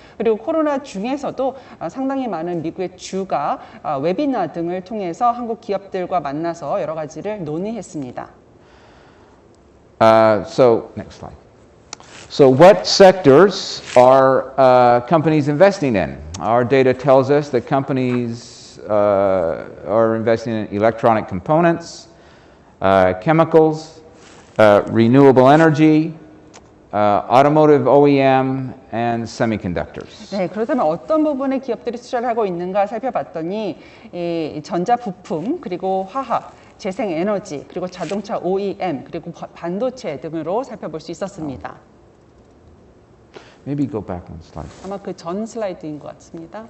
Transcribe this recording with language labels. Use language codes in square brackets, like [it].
[ko] 그리고 코로나 중에서도 상당히 많은 미국의 주가 웨비나 등을 통해서 한국 기업들과 만나서 여러 가지를 논의했습니다. [en] Next slide. So what sectors are companies investing in? Our data tells us that companies are investing in electronic components, chemicals, renewable energy, automotive OEM, and semiconductors. [ko] 네, 그렇다면 어떤 부분에 기업들이 투자를 하고 있는가 살펴봤더니 전자 부품, 그리고 화학, 재생에너지, 그리고 자동차 OEM, 그리고 반도체 등으로 살펴볼 수 있었습니다. [en] Maybe go back one slide. [ko] 아마 그 전 슬라이드인 것 같습니다.